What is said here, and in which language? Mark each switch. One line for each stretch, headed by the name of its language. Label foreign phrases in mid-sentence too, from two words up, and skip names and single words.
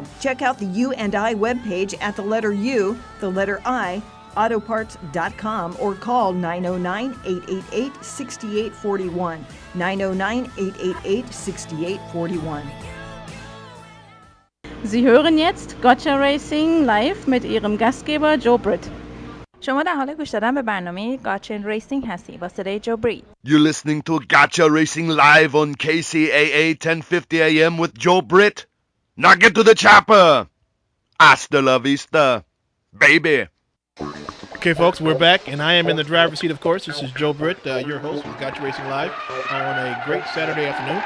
English: Check out the U&I webpage at the letter U, the letter I, autoparts.com, or call 909-888-6841. 909-888-6841.
German: Sie hören jetzt Kcaa Racing live mit Ihrem Gastgeber Joe Britt.
Persian: شما در حال گوش دادن به برنامه گاچن ریسینگ هستی با صدای جو برید.
English: You're listening to Kcaa Racing live on KCAA 1050 AM with Joe Britt. Now get to the chopper.
Spanish: Hasta la vista,
English: baby. Okay, folks, we're back, and I am in the driver's seat, of course. This is Joe Britt, your host with Kcaa Racing Live on a great Saturday afternoon.